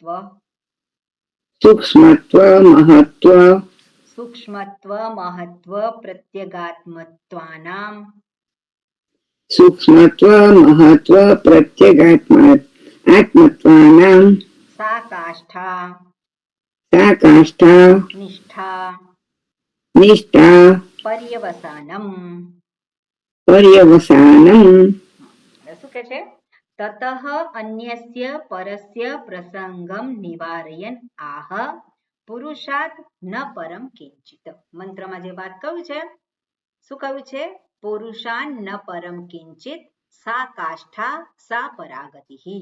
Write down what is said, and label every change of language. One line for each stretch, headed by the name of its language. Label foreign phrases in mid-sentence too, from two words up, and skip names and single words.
Sanskrit: सूक्ष्मत्व महत्त्व सूक्ष्मत्व महत्त्व प्रत्यगात्मत्वानाम् सूक्ष्मत्व महत्त्व प्रत्यगात्मत्वानाम् सा काष्ठा सा काष्ठा નિષ્ઠા निष्ठा પર્યવસાનમ. पर्यवसानम्
Gujarati: શું કે છે?
Sanskrit: ततः अन्यस्य परस्य प्रसङ्गम् निवारयन् आह पुरुषात् न परम् किञ्चित्.
Gujarati: મંત્રમાં જે વાત કહ્યું છે, શું કહ્યું છે?
Sanskrit: पुरुषान् न परम् किञ्चित् सा काष्ठा सा परागतिः.